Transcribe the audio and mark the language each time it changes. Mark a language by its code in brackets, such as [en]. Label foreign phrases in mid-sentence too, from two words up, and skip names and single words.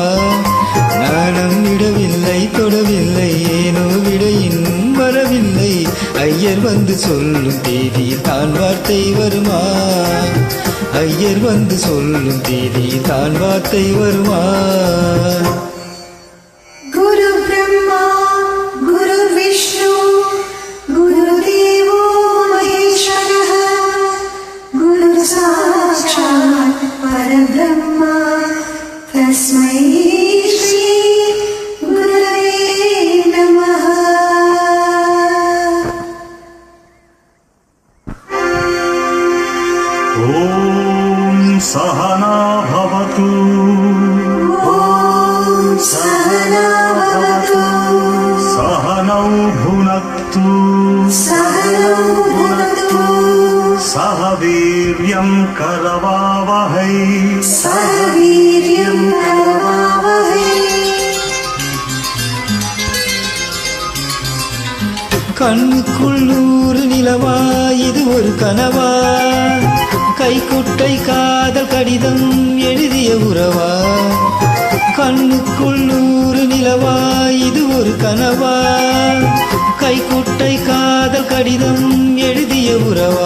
[ta] நாணம் விடவில்லை தொடவில்லை ஏனோ விட இன்னும் வரவில்லை, ஐயர் வந்து சொல்லும் தேதியில் தான் வார்த்தை வருமா, ஐயர் வந்து சொல்லும் தேதியில் தான் வார்த்தை வருமா. [sa] गुरु ब्रह्मा गुरु विष्णु गुरु देवो महेश्वरः गुरु साक्षात् परब्रह्म तस्मै श्री गुरवे नमः. सहना भवतु सहना भवतु सहनौ भुनक्तु सह वीर्यं करवावहै सह वीर्यं करवावहै. [ta] கண்ணுக்குள்ளூர் நிலவா இது ஒரு கனவா, கைக்குட்டை காதல் கடிதம் எழுதிய உறவா. கண்ணுக்குள்ளூர் நிலவா இது ஒரு கனவா, கைக்குட்டை காதல் கடிதம் எழுதிய உறவா.